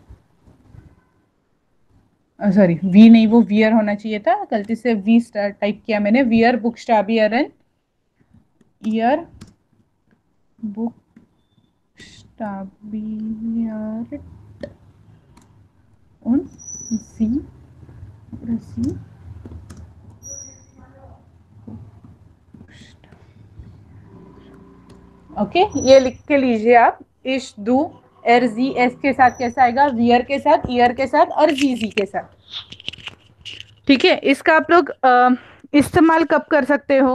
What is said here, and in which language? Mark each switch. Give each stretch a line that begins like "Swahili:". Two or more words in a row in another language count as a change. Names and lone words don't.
Hindi: सॉरी वी नहीं, वो वियर होना चाहिए था, गलती से वी टाइप किया मैंने।
German: wir buchstabieren, ihr buchstabiert und sie oder sie ओके,
Hindi: ये लिख के लीजिए आप।
German: ich du er sie es
Hindi: के साथ कैसा आएगा, वियर के साथ, ईयर के साथ और जी के साथ। ठीक है, इसका आप लोग इस्तेमाल कब कर सकते हो?